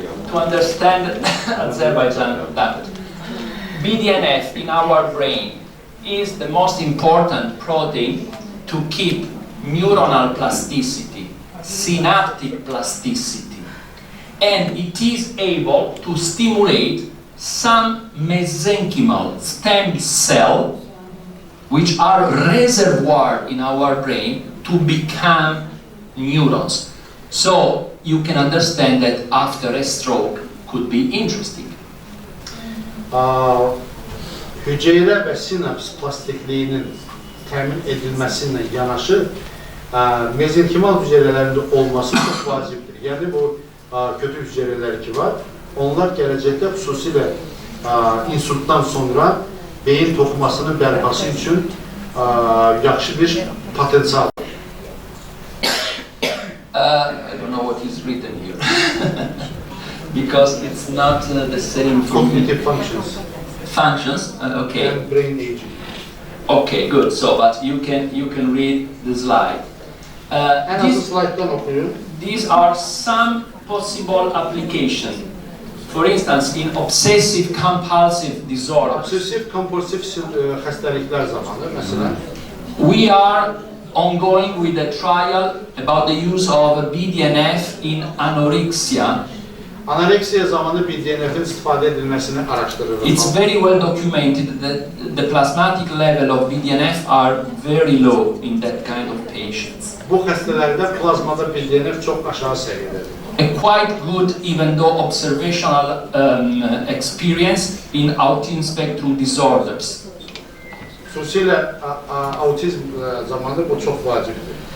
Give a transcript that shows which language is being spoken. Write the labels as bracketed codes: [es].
[en] To understand Azerbaijan. BDNF in our brain is the most important protein to keep neuronal plasticity, synaptic plasticity, and it is able to stimulate some mesenchymal stem cells, which are reservoir in our brain to become neurons. So you can understand that after a stroke could be interesting. [az] Hüceyrə və sinaps plastikliyinin təmin edilməsinə yanaşı mezenkimal hüceyrələrində olması çox vacibdir. Yəni bu kötü hüceyrələr ki var, onlar gələcəkdə xüsusilə insultdan sonra beyin toxumasının bərpası üçün yaxşı bir potensial. [en] I don't know what is written here because it's not the same for Cognitive functions. Functions, okay. And brain aging. Okay, good. So, but you can read the slide. [tr] En azı slaytdan okuyun. [en] These are some possible applications. For instance, in obsessive compulsive disorders. [az] Obsessiv kompulsiv xəstəliklər zamanı, məsələn, [en] We are ongoing with a trial about the use of BDNF in anorexia. [az] anoreksiya zamanı BDNF-in istifadə edilməsini araşdırırıq. [en] It's very well documented that the plasmatic level of BDNF are very low in that kind of patients. [az] Bu xəstələrdə plazmada BDNF çox aşağı səviyyədədir. [en] a quite good, even though observational experience in autism spectrum disorders. [az] Xüsusilə autizm zamanı bu çox vacibdir.